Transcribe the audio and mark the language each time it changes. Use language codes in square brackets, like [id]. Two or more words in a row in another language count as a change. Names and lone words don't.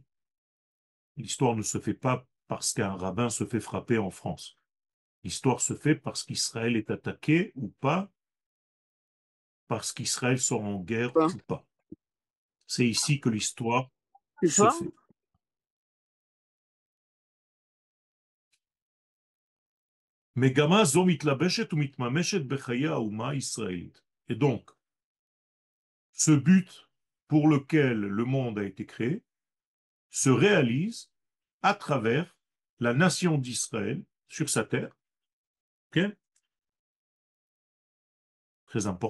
[fr] L'histoire ne se fait pas parce qu'un rabbin se fait frapper en France. L'histoire se fait parce qu'Israël est attaqué ou pas, parce qu'Israël sort en guerre Pas. ou pas. C'est ici que l'histoire Tu se vois? fait. [he] מגמה זו מתלבשת ומתממשת בחיי האומה הישראלית. [fr] Et donc, ce but pour lequel le monde a été créé se réalise à travers la nation d'Israël sur sa terre. Ok. Très important.